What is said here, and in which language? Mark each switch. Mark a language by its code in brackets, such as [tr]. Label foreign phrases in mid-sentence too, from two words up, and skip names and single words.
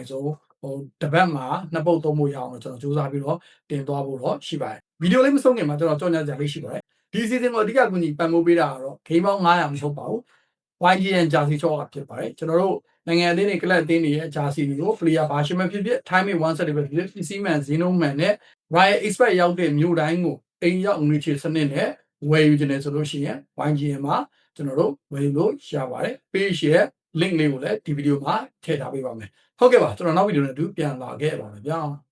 [my] ဆုံးဟိုတပတ်မှာနှစ်ပုတ်သုံးဖို့ရအောင်ကျွန်တော်စူးစမ်းပြီးတော့တင်သွားဖို့တော့ရှိပါတယ်ဗီဒီယိုလေးမဆုံးခင်မှာကျွန်တော်ကြော်ညာကြလေးရှိ ပါတယ်ဒီစီစဉ်ကိုအဓိကကူညီပံ့ပိုးပေးတာကတော့ဂိမ်းပေါင်း900မဟုတ်ပါဘူး YGN ဂျာစီချောကဖြစ်ပါတယ်ကျွန်တော်တို့နိုင်ငံအသင်းတွေကလပ်အသင်းတွေရဲ့ဂျာစီတွေကို player ဘာရှိမှဖြစ်ဖြစ် [en] timing one set [my] တွေပဲဖြစ်ဖြစ် PC man Zeno man နဲ့ Riot Expert ရောက်တဲ့မြို့တိုင်းကိုအိမ်ရောက်ငွေချေစနစ်နဲ့ဝယ်ယူခြင်းနဲ့ဆိုလို့ရှိရင် YGN မှာကျွန်တော်တို့ဝယ်ယူလို့ရပါတယ် page ရဲ့ link လေးကိုလည်းဒီဗီဒီယိုမှာထည့်ထားပေးပါမယ်ဟုတ်ကဲ့ပါကျွန်တော်နောက်ဗီဒီယိုနဲ့အတူပြန်လာခဲ့ပါမယ်ဗျာ